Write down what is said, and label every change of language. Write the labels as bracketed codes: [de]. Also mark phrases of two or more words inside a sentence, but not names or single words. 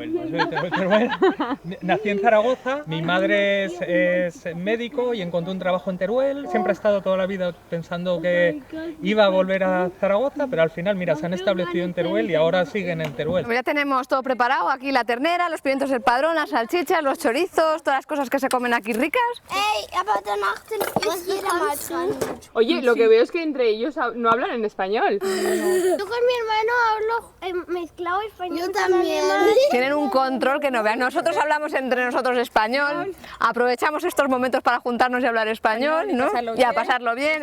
[es] Nací en Zaragoza, mi madre es médico y encontró un trabajo en Teruel. Siempre he estado toda la vida pensando que iba a volver a Zaragoza, pero al final, mira, se han establecido en Teruel y ahora siguen en Teruel. Ya tenemos todo preparado, aquí la ternera, los pimientos del padrón, las salchichas, los chorizos, todas las cosas que se comen aquí ricas. [de] Ey, aber danach ist jeder mal dran. [es] Oye, lo que veo es que entre ellos no hablan en español. Yo con mi hermano hablo mezclado español. Yo también. Tienen un control que no vean. Nosotros hablamos entre nosotros español, aprovechamos estos momentos para juntarnos y hablar español, ¿no? Y a pasarlo bien.